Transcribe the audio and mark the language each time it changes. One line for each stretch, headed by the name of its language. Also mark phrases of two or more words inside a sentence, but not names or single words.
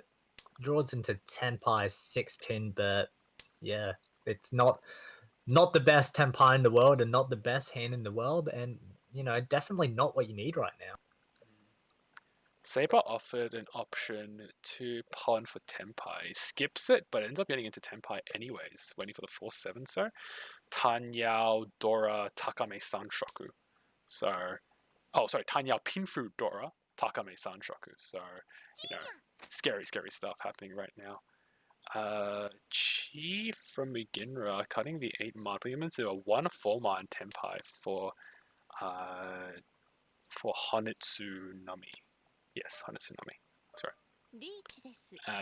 English: Draws into 10 pie 6 pin, but yeah, it's not the best 10 pie in the world, and not the best hand in the world, and definitely not what you need right now. Saber offered an option to pawn for Tenpai. Skips it, but ends up getting into Tenpai anyways, waiting for the 4-7. So Tanyao, Dora, Takame, Sanshoku. So, Tanyao, Pinfu, Dora, Takame, Sanshoku. So, scary, scary stuff happening right now. Chi from Muginra cutting the 8 man, putting him into a 1-4 man Tenpai for Hanetsu Nami. Yes, Hanetsu Nami. That's right.